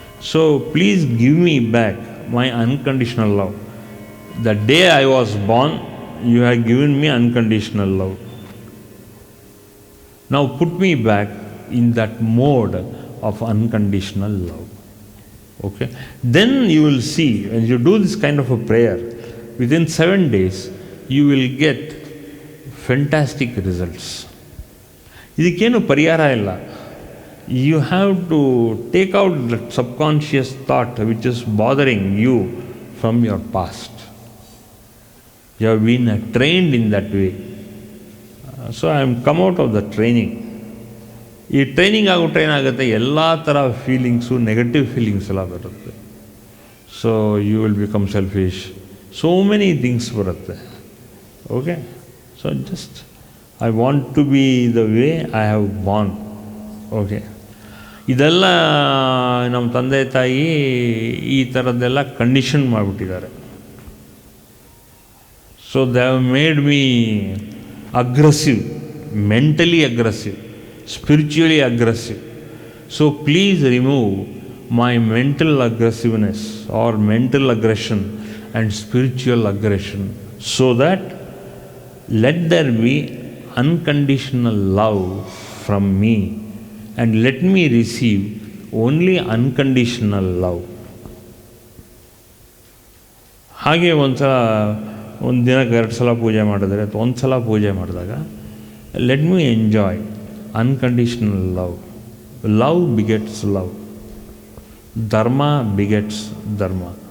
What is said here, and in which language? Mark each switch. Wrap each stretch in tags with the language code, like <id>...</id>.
<en>So please give me back my unconditional love. The day I was born you have given me unconditional love. Now put me back in that mode of unconditional love. Okay, then you will see, when you do this kind of a prayer, within 7 days you will get fantastic results.</en> <kn>ಇದಕ್ಕೇನು ಪರಿಹಾರ ಇಲ್ಲ.</kn> <en>You have to take out that subconscious thought which is bothering you from your past. You have been trained in that way. So I am come out of the training.</en> <kn>ಈ training ಆಗ್ಬಿಟ್ರೆ ಏನಾಗುತ್ತೆ, ಎಲ್ಲ ಥರ feelings, negative feelings ಎಲ್ಲ ಬರುತ್ತೆ.</kn> <en>So you will become selfish, so many things ಬರುತ್ತೆ. Okay, so just I want to be the way I have born.</en> <kn>Okay, ಇದೆಲ್ಲ ನಮ್ಮ ತಂದೆ ತಾಯಿ ಈ ಥರದ್ದೆಲ್ಲ ಕಂಡೀಷನ್ ಮಾಡಿಬಿಟ್ಟಿದ್ದಾರೆ.</kn> <en>So they have made me aggressive, mentally aggressive, spiritually aggressive. So please remove my mental aggressiveness or mental aggression and spiritual aggression, so that let there be unconditional love from me and let me receive only unconditional love.</en> <kn>ಹಾಗೆ ಒಂದು ದಿನಕ್ಕೆ 2 ಸಲ ಪೂಜೆ ಮಾಡಿದ್ರೆ ಅಥವಾ 1 ಸಲ ಪೂಜೆ ಮಾಡಿದಾಗ</kn> <en>Let me enjoy unconditional love. Love begets love. Dharma begets dharma.</en>